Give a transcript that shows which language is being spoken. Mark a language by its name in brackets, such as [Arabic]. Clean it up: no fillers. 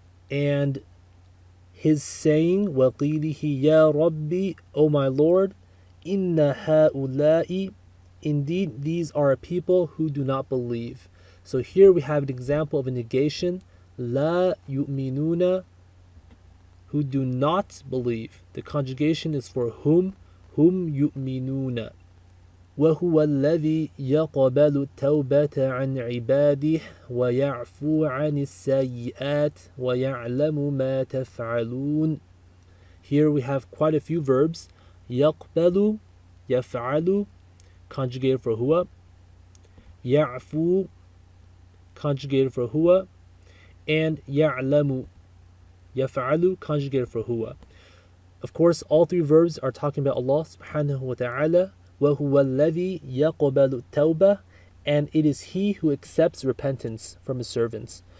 [English] And his saying, [Arabic] وَقِيلِهِ يَا رَبِّ, [English] O my Lord, [Arabic] إِنَّ هَؤُلَاءِ, [English] indeed these are a people who do not believe. So here we have an example of a negation, [Arabic] لَا يُؤْمِنُونَ, [English] who do not believe. The conjugation is for whom يؤمنون. [Arabic] وهو الذي يقبل التوبة عن عباده ويعفو عن السيئات ويعلم ما تفعلون. [English] Here we have quite a few verbs. [Arabic] يقبل, يفعل, [English] conjugated for [Arabic] هو. يعفو, [English] conjugated for [Arabic] هو. [English] And [Arabic] يعلم, يفعل, [English] conjugated for [Arabic] هو. [English] Of course, all three verbs are talking about Allah subhanahu wa ta'ala. [Arabic] وَهُوَ الَّذِي يَقْبَلُ التَّوْبَةَ, [English] and it is He who accepts repentance from His servants.